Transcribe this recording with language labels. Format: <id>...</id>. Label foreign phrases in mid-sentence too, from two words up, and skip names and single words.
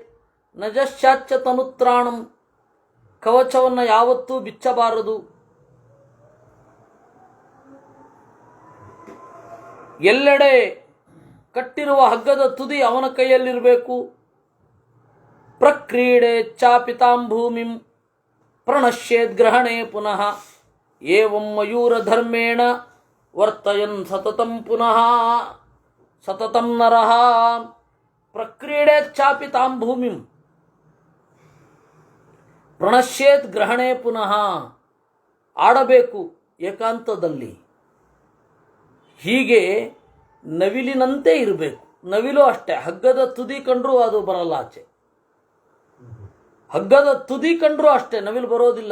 <sa>ನ ಜಶ್ಚಾಚ್ಚ ತನುತ್ರಾಣಂ.</sa> <kn>ಕವಚವನ್ನು ಯಾವತ್ತೂ ಬಿಚ್ಚಬಾರದು. ಎಲ್ಲೆಡೆ ಕಟ್ಟಿರುವ ಹಗ್ಗದ ತುದಿ ಅವನ ಕೈಯಲ್ಲಿರಬೇಕು.</kn> <sa>ಪ್ರಕ್ರೀಡೆ ಚಾಪಿತಾಂ ಭೂಮಿಂ ಪ್ರಣಶ್ಯೇದ್ಗ್ರಹಣೆ ಪುನಃ ಏವಂ ಮಯೂರ ಧರ್ಮೇಣ ವರ್ತಯನ್ ಸತತಂ ಪುನಃ ಸತತಂ ನರಃ. ಪ್ರಕ್ರೀಡೆ ಚಾಪಿತಾಂ ಭೂಮಿಂ ಪ್ರಣಶ್ಯೇತ್ ಗ್ರಹಣೆ ಪುನಃ.</sa> <kn>ಆಡಬೇಕು ಏಕಾಂತದಲ್ಲಿ. ಹೀಗೆ ನವಿಲಿನಂತೆ ಇರಬೇಕು. ನವಿಲು ಅಷ್ಟೇ, ಹಗ್ಗದ ತುದಿ ಕಂಡ್ರೂ ಅದು ಬರಲ್ಲ ಆಚೆ. ಹಗ್ಗದ ತುದಿ ಕಂಡ್ರೂ ಅಷ್ಟೇ, ನವಿಲು ಬರೋದಿಲ್ಲ.</kn>